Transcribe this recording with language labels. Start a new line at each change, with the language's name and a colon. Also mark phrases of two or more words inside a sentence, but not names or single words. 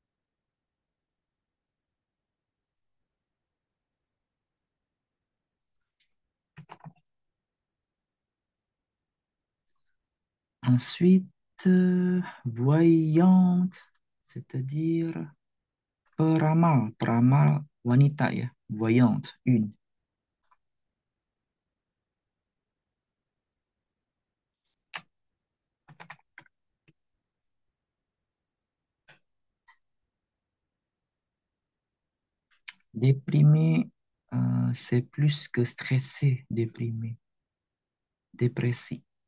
French: Ensuite, voyante, c'est-à-dire
Indonesian: peramal wanita ya,
French: voyante, une. Déprimé, c'est plus que stressé, déprimé, dépressif.